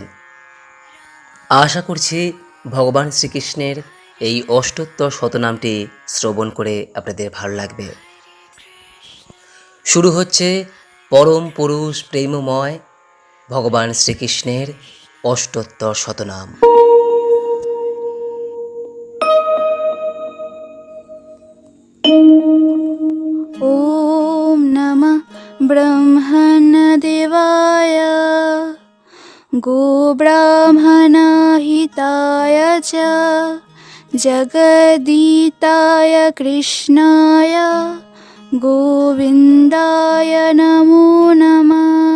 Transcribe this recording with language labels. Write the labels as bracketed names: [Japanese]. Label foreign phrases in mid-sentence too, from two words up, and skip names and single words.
[Bangla] আশা করছি ভগবান শ্রীকৃষ্ণের এই অষ্টোত্তর শতনামটি শ্রবণ করে আপনাদের ভালো লাগবে। শুরু হচ্ছে পরম পুরুষ প্রেমময় ভগবান শ্রীকৃষ্ণের অষ্টোত্তর শতনাম। [Sanskrit] ॐ नमः ब्रह्मणदेवाय गोब्राह्मणहिताय च जगदीताय कृष्णाय गोविन्दाय नमो नमः।